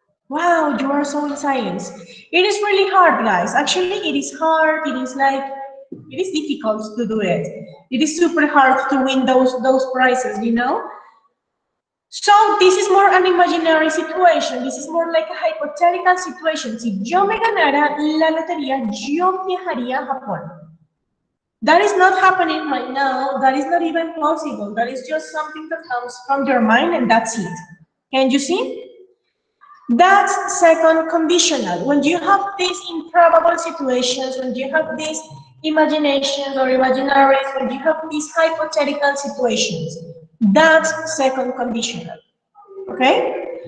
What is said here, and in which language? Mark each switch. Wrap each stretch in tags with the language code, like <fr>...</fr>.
<en>Wow, you are so in silence. It is really hard, guys. Actually, it is hard. It is difficult to do it. It is super hard to win those prizes, you know? So this is more an imaginary situation. This is more like a hypothetical situation.</en> <es>Si yo me ganara la lotería, yo viajaría a Japón.</es> <en>That is not happening right now. That is not even possible. That is just something that comes from your mind and that's it. Can you see? That's second conditional. When you have these improbable situations, when you have these imaginations or imaginaries, when you have these hypothetical situations, that's second conditional. Okay?</en>